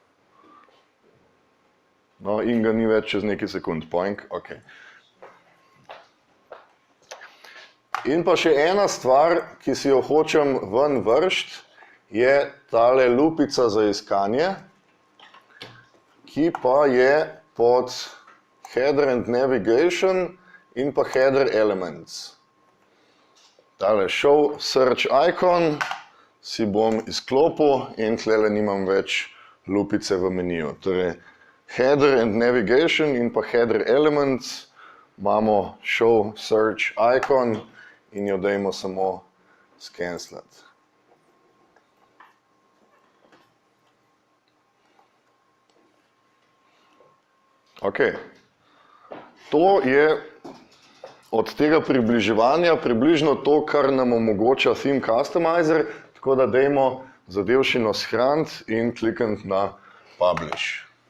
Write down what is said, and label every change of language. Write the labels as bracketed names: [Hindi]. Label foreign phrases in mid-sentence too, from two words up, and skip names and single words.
[Slovenian] No, in ga ni več čez nekaj sekund, poink, ok. In pa še ena stvar, ki si jo hočem ven vršt, je tale lupica za iskanje, ki pa je pod [English] header and navigation [Slovenian] in pa [English] header elements. [Slovenian] Tale [English] show search icon [Slovenian] si bom izklopil in tlele nimam več lupice v meniju. Torej, [English] header and navigation [Slovenian] in pa [English] header elements [Slovenian] imamo [English] show search icon [Slovenian] in jo dajmo samo skenslati. Ok. To je od tega približevanja približno to, kar nam omogoča Theme Customizer, tako da dajmo zadevščino shraniti in klikniti na Publish.